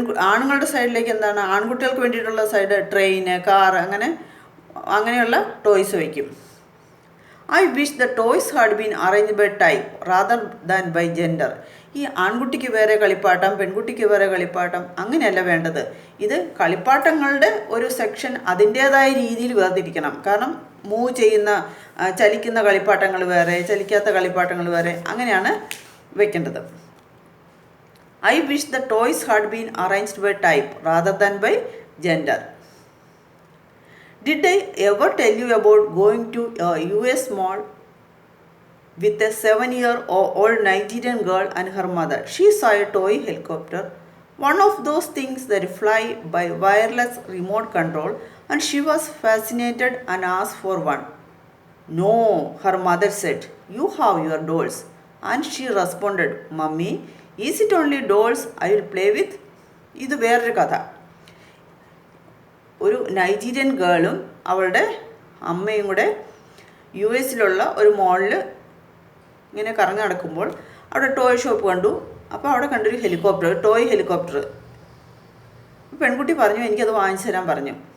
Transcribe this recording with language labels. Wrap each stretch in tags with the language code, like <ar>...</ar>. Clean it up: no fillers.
<ml>ആണുങ്ങളുടെ സൈഡിലേക്ക് എന്താണ്, ആൺകുട്ടികൾക്ക് വേണ്ടിയിട്ടുള്ള സൈഡ് ട്രെയിന്, കാറ് അങ്ങനെയുള്ള ടോയ്സ് വയ്ക്കും.</ml> <en>I wish the toys had been arranged by type rather than by gender.</en> <ml>ഈ ആൺകുട്ടിക്ക് വേറെ കളിപ്പാട്ടം, പെൺകുട്ടിക്ക് വേറെ കളിപ്പാട്ടം അങ്ങനെയല്ല വേണ്ടത്. ഇത് കളിപ്പാട്ടങ്ങളുടെ ഒരു സെക്ഷൻ അതിൻ്റേതായ രീതിയിൽ വേർതിരിക്കണം. കാരണം മൂവ് ചെയ്യുന്ന ചലിക്കുന്ന കളിപ്പാട്ടങ്ങൾ വേറെ, ചലിക്കാത്ത കളിപ്പാട്ടങ്ങൾ വേറെ, അങ്ങനെയാണ് വെക്കേണ്ടത്.</ml> <en>I wish the toys had been arranged by type rather than by gender. Did I ever tell you about going to a US mall with a 7-year-old Nigerian girl and her mother? She saw a toy helicopter, one of those things that fly by wireless remote control, and she was fascinated and asked for one. No, her mother said, you have your dolls. And she responded, Mummy, is it only dolls I will play with?</en> <ml>ഇത് വേറൊരു കഥ. ഒരു Nigerian ഗേളും അവളുടെ അമ്മയും കൂടെ US ഒരു മോളിൽ ഇങ്ങനെ കറങ്ങി നടക്കുമ്പോൾ അവിടെ ടോയ് ഷോപ്പ് കണ്ടു. അപ്പോൾ അവിടെ കണ്ടൊരു ഹെലികോപ്റ്റർ, ടോയ് ഹെലികോപ്റ്റർ. പെൺകുട്ടി പറഞ്ഞു, എനിക്കത് വാങ്ങിച്ചു തരാൻ പറഞ്ഞു.</ml>